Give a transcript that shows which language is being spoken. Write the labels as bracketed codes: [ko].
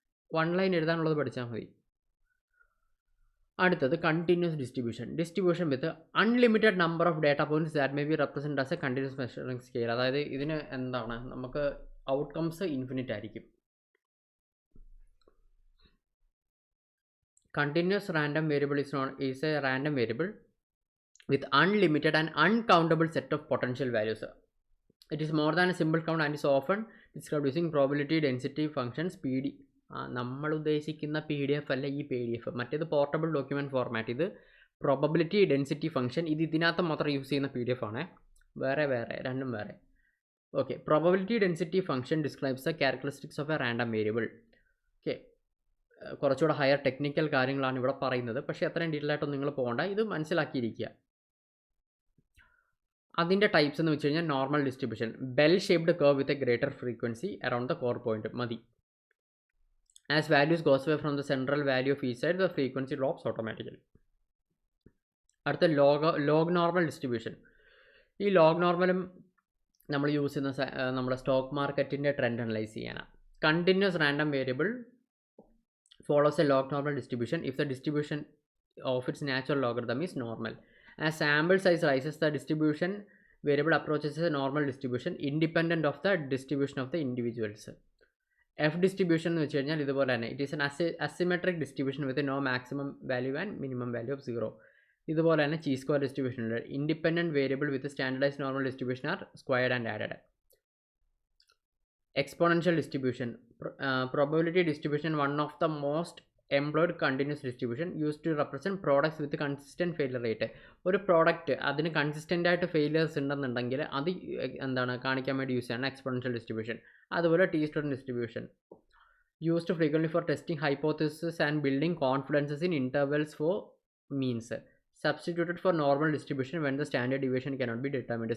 [ml] 1 line എഴുതാനുള്ളത് പഠിച്ചാൽ മതി. അടുത്തത് [en] Continuous distribution with unlimited number of data points that may be represent as a continuous measuring scale. [ml] അതായത് ഇതിന് നമുക്ക് ഔട്ട്കംസ് ഇൻഫിനിറ്റ് ആയിരിക്കും. [en] Continuous random variable is a random variable with unlimited and uncountable set of potential values. It is more than a simple count and is often described using probability density functions PD. [ml] നമ്മൾ ഉദ്ദേശിക്കുന്ന PDF അല്ല ഈ PDF. മറ്റേത് portable document format, ഇത് probability density function ഇത് ഇതിനകത്ത് മാത്രം use ചെയ്യുന്ന PDF ആണ്, വേറെ രണ്ടും വേറെ. [en] Okay, probability density function describes the characteristics of a random variable. [ml] Okay, കുറച്ചുകൂടെ ഹയർ ടെക്നിക്കൽ കാര്യങ്ങളാണ് ഇവിടെ പറയുന്നത്, പക്ഷേ അത്രയും ഡീറ്റെയിൽ ആയിട്ടൊന്നും നിങ്ങൾ പോകണ്ട, ഇത് മനസ്സിലാക്കിയിരിക്കുക. അതിൻ്റെ ടൈപ്സ് എന്ന് വെച്ച് കഴിഞ്ഞാൽ [en] Normal distribution, bell shaped curve with a greater frequency around the core point മതി. As values goes away from the central value of each side the frequency drops automatically. [ml] അടുത്ത ലോഗ് നോർമൽ ഡിസ്ട്രിബ്യൂഷൻ. ഈ log നോർമലും നമ്മൾ use ചെയ്യുന്ന നമ്മുടെ stock മാർക്കറ്റിൻ്റെ trend analyse ചെയ്യാനാണ്. [en] Continuous random variable follows a log normal distribution if the distribution of its natural logarithm is normal. As sample size rises, the distribution variable approaches a normal distribution independent of the distribution of the individuals. F distribution [ml] എന്ന് വെച്ച് കഴിഞ്ഞാൽ ഇതുപോലെ തന്നെ, [en] It is an asymmetric distribution with no maximum value and minimum value of 0. [ml] ഇതുപോലെ തന്നെ ചീ square distribution ഉണ്ട്. [en] Independent variable with standardised normal distribution are squared and added. Exponential distribution, probability distribution, one of the most employed continuous distribution used to represent products with consistent failure rate. [ml] ഒരു product അതിന് consistent ആയിട്ട് failures ഉണ്ടെന്നുണ്ടെങ്കിൽ അത് എന്താണ് കാണിക്കാൻ വേണ്ടി use ചെയ്യണം exponential distribution. [en] അതുപോലെ T student distribution used frequently for testing hypothesis and building confidences in intervals for means. Substituted for normal distribution when the standard deviation cannot be determined.